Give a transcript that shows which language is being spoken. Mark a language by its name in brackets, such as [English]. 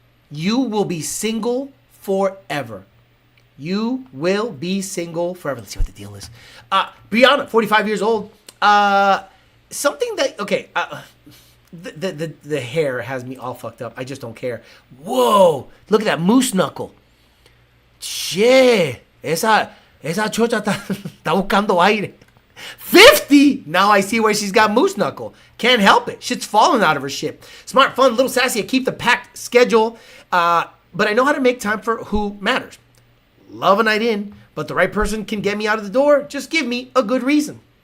[English] You will be single forever. You will be single forever. Let's see what the deal is. Brianna, 45 years old. Something that, okay, the hair has me all fucked up. I just don't care. Whoa, look at that moose knuckle. [Spanish] Che, esa chocha está buscando aire. [English] 50! Now I see where she's got moose knuckle. Can't help it. Shit's falling out of her shit. Smart, fun, little sassy. I keep the packed schedule, but I know how to make time for who matters. Love a night in, but the right person can get me out of the door. Just give me a good reason.